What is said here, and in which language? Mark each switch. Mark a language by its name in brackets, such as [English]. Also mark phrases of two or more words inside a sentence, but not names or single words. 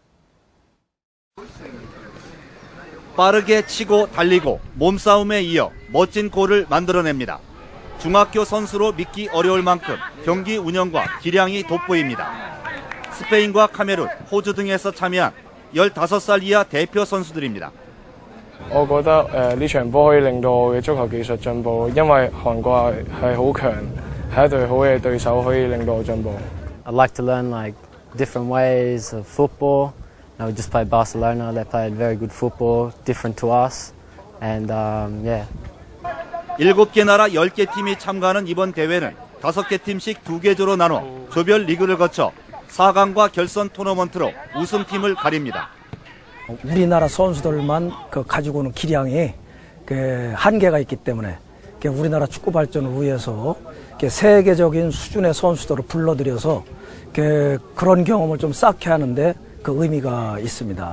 [Korean] 빠르게 치고 달리고 몸싸움에 이어 멋진 골을 만들어냅니다. 중학교 선수로 믿기 어려울 만큼 경기 운영과 기량이 돋보입니다. 스페인과 카메룬, 호주 등에서 참여한 15살 이하 대표 선수들입니다. [Cantonese] 我覺得呢場波可以令到我嘅足球技術進步，因為韓國係好強，係一隊好嘅對手，可以令到我進步。 [English] I'd like to learn like different ways of football. We just played Barcelona. They played very good football, different to us, and yeah. [Korean] 7개 나라 10개 팀이 참가하는 이번 대회는 5개 팀씩 2개조로 나눠 조별 리그를 거쳐 4강과 결선 토너먼트로 우승팀을 가립니다. 우리나라 선수들만 가지고 오는 기량이 한계가 있기 때문에 우리나라 축구 발전을 위해서 세계적인 수준의 선수들을 불러들여서 그런 경험을 좀 쌓게 하는데 그 의미가 있습니다.